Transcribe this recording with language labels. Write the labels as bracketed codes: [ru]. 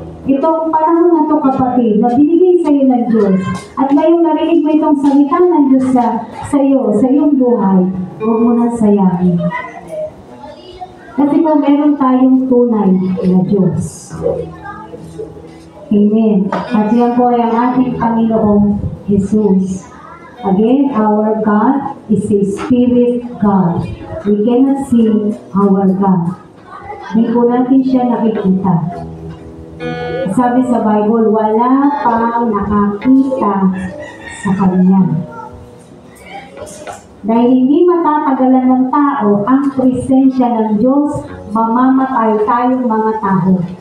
[tl] Itong panahon na ito, kapatid, na binigay sa'yo ng Diyos, at ngayong narinig mo itong salita ng Diyos sa iyong buhay, huwag mo nang sayangin. Kasi kung meron tayong tunay na Diyos. Amen. At yan po ay ang ating Panginoong Jesus. [en] Again, our God is a Spirit God. We cannot see our God. [tl] Hindi po natin siya nakikita. Sabi sa Bible, wala pang nakakita sa Kanya. Dahil hindi matatagalan ng tao ang presensya ng Diyos, mamamatay tayong mga tao.